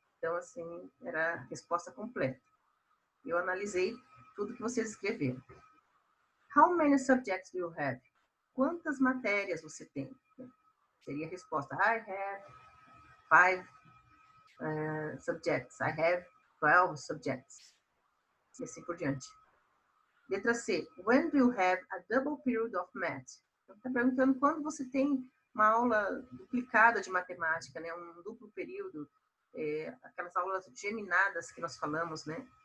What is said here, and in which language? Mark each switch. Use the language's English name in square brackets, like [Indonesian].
[Portuguese] Então, assim, era a resposta completa. Eu analisei tudo que vocês escreveram. [English] How many subjects do you have? [Portuguese] Quantas matérias você tem? Seria a resposta. [English] I have 5 subjects. I have 12 subjects. [Portuguese] E assim por diante. Letra C. [English] When do you have a double period of math? [Portuguese] Então, está perguntando quando você tem uma aula duplicada de matemática, né? Um duplo período. Aquelas aulas geminadas que nós falamos, né?